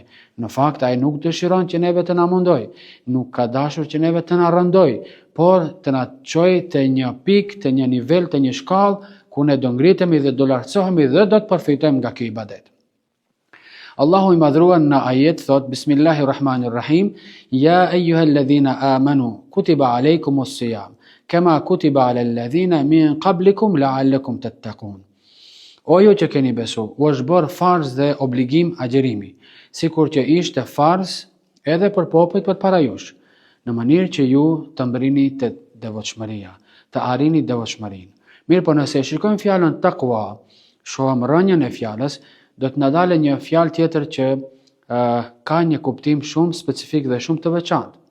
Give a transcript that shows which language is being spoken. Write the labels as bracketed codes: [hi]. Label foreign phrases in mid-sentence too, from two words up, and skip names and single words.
[sq] Në fakt, ai nuk dëshiron që neve të na mundoj, nuk ka dashur që neve të na rëndoj, por të na çojë te një pikë, te një nivel, te një shkallë ku ne do ngritemi dhe do lartësohemi dhe do të përfitojmë nga ky ibadet. Allahu i madhruar në ajet thot, [ar] بسم الله الرحمن الرحيم يا أيها الذين آمنوا كتب عليكم الصيام كما كتب على الذين من قبلكم لعلكم تتقون. [sq] O ju që keni besu, u është bërë farz dhe obligim agjerimi, sikur që ishte farz edhe për popujt përpara jush, në mënyrë që ju të mbrini të devotshmëria, të arrini devotshmërinë. Mirë, po nëse shikojmë fjalën takwa, shohim rënjën e fjalës, do të na dalë një fjalë tjetër që ka një kuptim shumë specifik dhe shumë të veçantë.